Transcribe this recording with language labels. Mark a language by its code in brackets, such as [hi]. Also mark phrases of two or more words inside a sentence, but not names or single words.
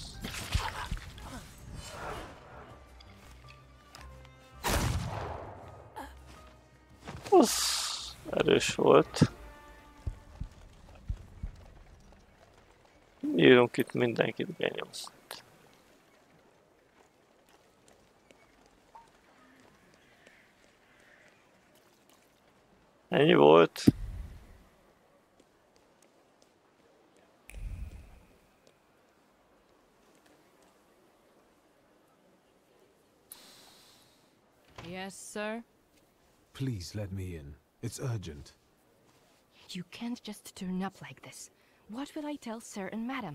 [hu] Az erős volt. Írunk itt mindenkit benyomsz. Ennyi volt. [en] Yes, sir? Please let me in. It's urgent. You can't just turn up like this. What will I tell sir and madam?